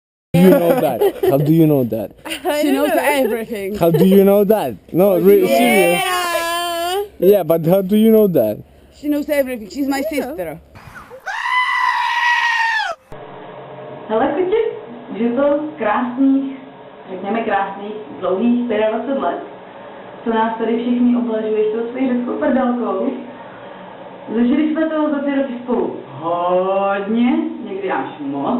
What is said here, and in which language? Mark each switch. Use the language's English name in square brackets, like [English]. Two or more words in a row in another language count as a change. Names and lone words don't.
[English] Do you know that? How do you know that? She knows everything. How do you know that? No, serious. Yeah, but how do you know that? She knows everything. She's my sister. [Czech] Hele Kuči, že to krásných, řekněme krásných, dlouhých 25 let, co nás tady všichni oblažuješ tou svojí řeckou prdelkou. Zažili jsme toho za ty roky spolu hodně, někdy až moc.